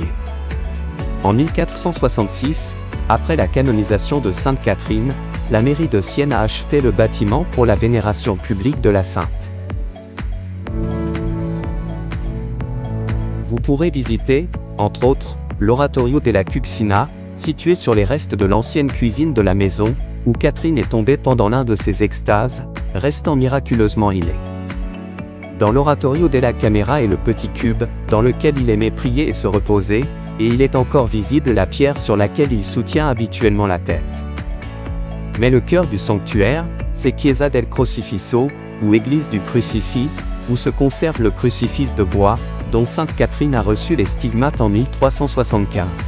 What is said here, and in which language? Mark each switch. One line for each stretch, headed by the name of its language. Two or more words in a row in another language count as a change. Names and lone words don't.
French: En 1466, après la canonisation de Sainte Catherine, la mairie de Sienne a acheté le bâtiment pour la vénération publique de la sainte. Vous pourrez visiter, entre autres, l'Oratorio della Cucina, situé sur les restes de l'ancienne cuisine de la maison, où Catherine est tombée pendant l'un de ses extases, restant miraculeusement healée. Dans l'Oratorio della Camera est le petit cube, dans lequel il aimait prier et se reposer, et il est encore visible la pierre sur laquelle il soutient habituellement la tête. Mais le cœur du sanctuaire, c'est Chiesa del Crocifisso, ou église du crucifix, où se conserve le crucifix de bois, dont Sainte Catherine a reçu les stigmates en 1375.